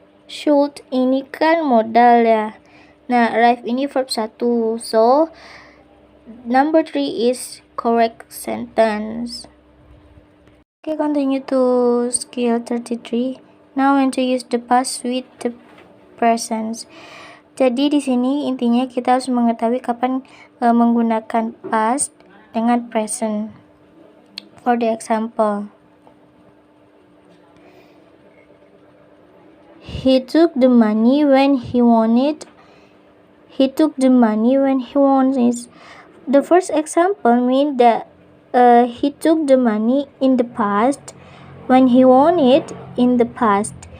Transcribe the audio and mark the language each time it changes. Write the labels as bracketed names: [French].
[Indonesian] Should ini kan modal ya. Nah, arrive ini verb 1. [English] So, number 3 is correct sentence. Okay, continue to skill 33. Now when to use the past with the present. [Indonesian] Jadi di sini intinya kita harus mengetahui kapan menggunakan past dengan present. [English] For the example, he took the money when he wanted. He took the money when he wanted. The first example means that he took the money in the past when he wanted in the past.